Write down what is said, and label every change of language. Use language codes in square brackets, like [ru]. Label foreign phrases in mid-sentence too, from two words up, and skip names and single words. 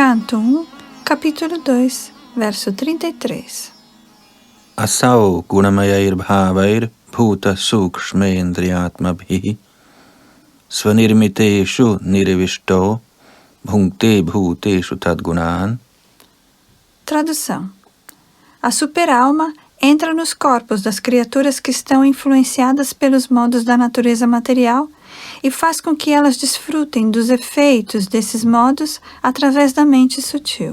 [pt] Canto 1, capítulo 2, verso 33. [sa] असौ गुणमयैर् भावैर् भूत सूक्ष्मेन्द्रियात्मभि स्वनिर्मितेषु निर्विष्टो भुङ्क्ते भूतेषु तद्गुणान्. [pt] Tradução. A superalma entra nos corpos das criaturas que estão influenciadas pelos modos da natureza material e faz com que elas desfrutem dos efeitos desses modos através da mente sutil.